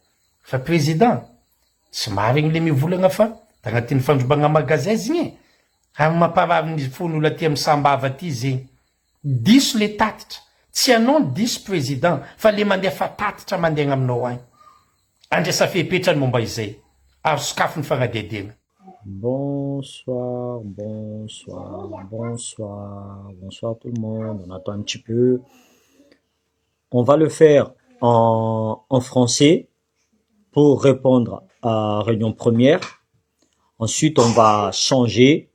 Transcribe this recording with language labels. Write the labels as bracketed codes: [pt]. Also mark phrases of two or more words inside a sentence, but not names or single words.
[mg] Fa président, tsy marigny le mivolagna fa tagnatin'ny fandrombagna magasin igny. Ary mamparavy ny fon'olona aty amin'ny sambava aty zegny. Diso le tatitra. Tsy anao ny diso président, fa le mandefa tatitra mandeha aminao agny. Andraisa fepetra ny momba izay. Ary sokafo ny fagnadedegna. [fr] Bonsoir, bonsoir, bonsoir, bonsoir tout le monde. On attend un petit peu. On va le faire en français pour répondre à réunion première. Ensuite, on va changer.